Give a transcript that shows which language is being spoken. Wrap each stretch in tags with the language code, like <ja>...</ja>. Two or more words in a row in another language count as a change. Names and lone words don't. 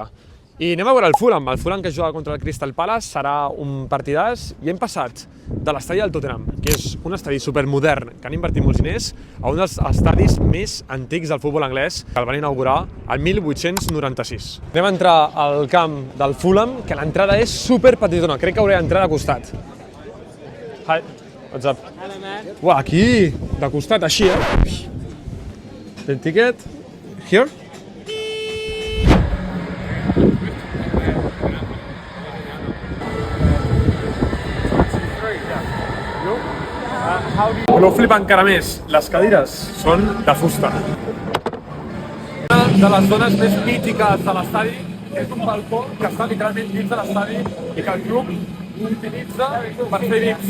<ca>I anem a veure el Fulham que juga contra el Crystal Palace, serà un partidàs i hem passat de l'estadi del Tottenham, que és un estadi supermodern que han invertit molts diners, a un dels estadis més antics del futbol anglès que el van inaugurar el 1896. Anem a entrar al camp del Fulham, que l'entrada és superpetitona, crec que hauré d'entrar de costat.</ca> <en>Hi, what's up? Hello, man.</en> <ca>Uah, aquí, de costat, així,</ca> <en>The ticket, here.</en> <ca>Voleu flipar encara més, les cadires són de fusta. Una de les zones més mítiques de l'estadi és un balcó que està literalment dins de l'estadi i que el club utilitza per fer VIPs.</ca>